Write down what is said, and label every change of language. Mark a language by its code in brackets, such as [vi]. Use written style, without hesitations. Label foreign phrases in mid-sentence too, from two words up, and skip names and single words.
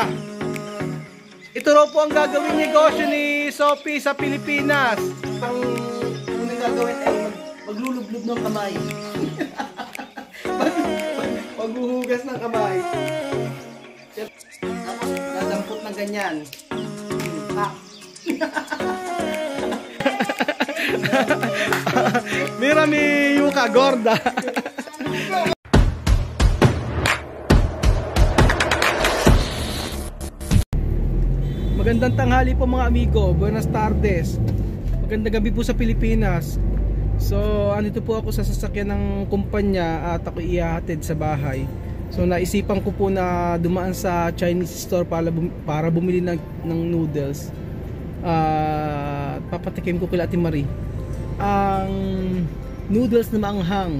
[tl] Ito raw po ang gagawing negosyo ni Sophie sa Pilipinas. Ang unang gagawin ay maglulublob ng kamay. Maghuhugas ng kamay. Tapos, nadampot ng ganyan. [es] Mira mi yuka gorda. [tl] Magandang tanghali po mga amigo, [es] buenas tardes. [tl] Magandang gabi po sa Pilipinas. So, andito po ako sa sasakyan ng kumpanya at ako ihahatid sa bahay. So, naisipan ko po na dumaan sa Chinese store para bumili ng noodles. Papatikim ko kila Ate Marie ang noodles na maanghang.